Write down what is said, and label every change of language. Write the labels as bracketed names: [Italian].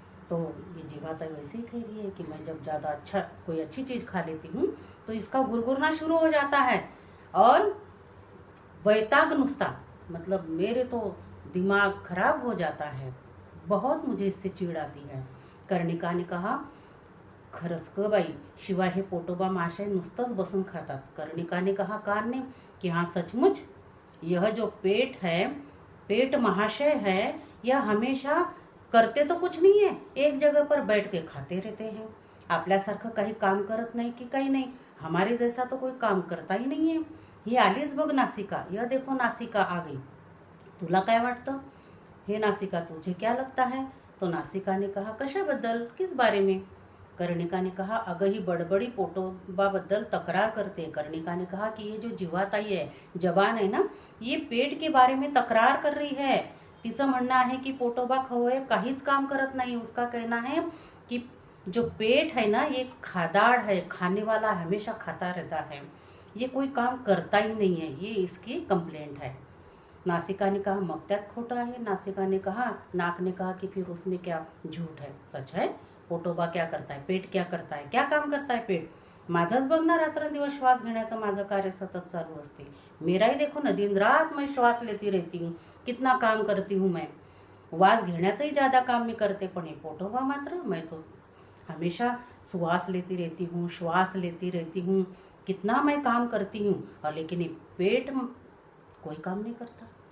[Hindi] तो ये जीवाताई वैसे ही कह रही है कि मैं जब ज़्यादा कोई अच्छी चीज़ खा लेती हूँ तो इसका गुरगुरना शुरू हो जाता है और [Marathi] वैताग नुस्ता [Hindi] मतलब मेरे तो दिमाग खराब हो जाता है, बहुत मुझे इससे चिड़ आती है। कर्णिका ने कहा, [Marathi] खरंच ग बाई, शिवाय हे पोटोबा महाशय नुसतंच बसून खातात। [Hindi] कर्णिका ने कहा कान ने कि हाँ सचमुच यह जो पेट है, पेट महाशय है, यह हमेशा करते तो कुछ नहीं है, एक जगह पर बैठ के खाते रहते हैं। [Marathi] आपल्यासारखं काही काम करत नाही की काही नाही, [Hindi] हमारे जैसा तो कोई काम करता ही नहीं है। [Marathi] ही आलीच बघ नासिका, [Hindi] यह देखो नासिका आ गई। [Marathi] तुला काय वाटतं? [Hindi] हे नासिका तुझे क्या लगता है? तो नासिका ने कहा, [Marathi] कशाबद्दल, [Hindi] किस बारे में? कर्णिका ने कहा, [Marathi] अगं ही बडबडी पोटोबाबद्दल तक्रार करते। [Hindi] कर्णिका ने कहा कि ये जो जीवाताई है, जबान है ना, ये पेट के बारे में तक्रार कर रही है। [Marathi] तिचं म्हणणं आहे की पोटोबा खवय काहीच काम करत नाही। [Hindi] उसका कहना है कि जो पेट है ना ये खादाड़ है, खाने वाला हमेशा खाता रहता है, ये कोई काम करता ही नहीं है, ये इसकी कंप्लेंट है। नासिका ने कहा, [Marathi] मग त्यात खोटा [Hindi] है? नासिका ने कहा, नाक ने कहा कि फिर उसमें क्या झूठ है? सच है। पोटोबा क्या करता है, पेट क्या करता है, क्या काम करता है पेट? [Marathi] माझंच बघ ना, रात्रंदिवस श्वास घेण्याचं माझं कार्य सतत चालू असते। [Hindi] मेरा ही देखो ना, दिन रात मैं श्वास लेती रहती हूँ, कितना काम करती हूँ मैं। [Marathi] श्वास घेण्याचंही ज़्यादा काम मी करते, पण हे पोटोबा मात्र, [Hindi] मैं तो हमेशा श्वास लेती रहती हूँ, श्वास लेती रहती हूँ, कितना मैं काम करती हूँ, और लेकिन ये पेट कोई काम नहीं करता।